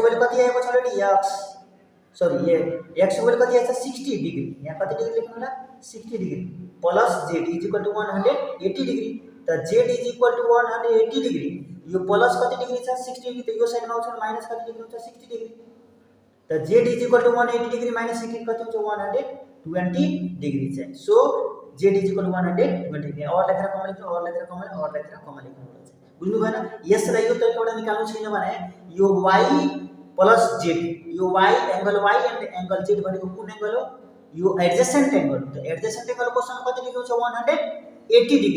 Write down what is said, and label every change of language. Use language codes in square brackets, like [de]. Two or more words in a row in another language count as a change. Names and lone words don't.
[ne] भ्यालु कति आएको छ अलरेडी x को भ्यालु कति आएछ 60 डिग्री यहाँ कति डिग्री लेख्नु होला [en] 60 degree plus z is equal to 180 degree [ne] त [en] z is equal to 180 degree [ne] यो प्लस कति डिग्री छ 60 डिग्री त यो साइडमा आउँछ माइनस कति डिग्री हुन्छ 60 डिग्री त [en] z is equal to 180 degree minus 60 [ne] कति हुन्छ 120 डिग्री चाहिँ [en] so z is equal to 120 degree [ne] और लेखेर कम लेख्नु बुझ्नु भएन यसलाई यो तरिकाबाट निकाल्नु छैन भने यो y प्लस z यो y एंगल y एन्ड एंगल z भनेको कुन एंगल हो यो [en] adjacent angle [ne] हो त [en] adjacent angle [ne] को सम कति डिग्री हुन्छ 180 डिग्री